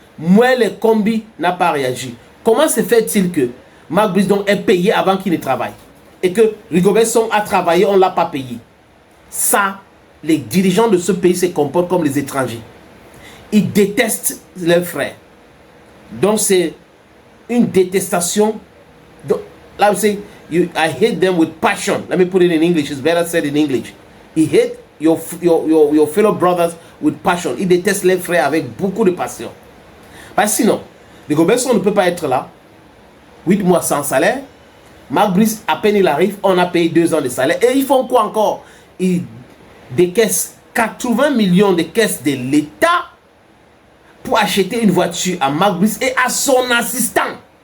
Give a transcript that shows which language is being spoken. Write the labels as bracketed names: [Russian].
[French] Mouel Kombi n'a pas réagi. Comment se fait-il que Marc Brice est payé avant qu'il ne travaille? Et que Rigobert Song a travaillé, on ne l'a pas payé? Ça, les dirigeants de ce pays se comportent comme les étrangers. Ils détestent leurs frères. Donc c'est une détestation. Donc, là vous [English] say, I hate them with passion. Let me put it in English. It's better said in English. He hate your fellow brothers with passion. [French] Il déteste les frères avec beaucoup de passion. Parce que sinon, les Goberson ne peut pas être là. 8 mois sans salaire. Marc Brice, à peine il arrive, on a payé 2 ans de salaire. Et ils font quoi encore? Ils décaissent 80 millions de caisses de l'État pour acheter une voiture à Marc Brice et à son assistant.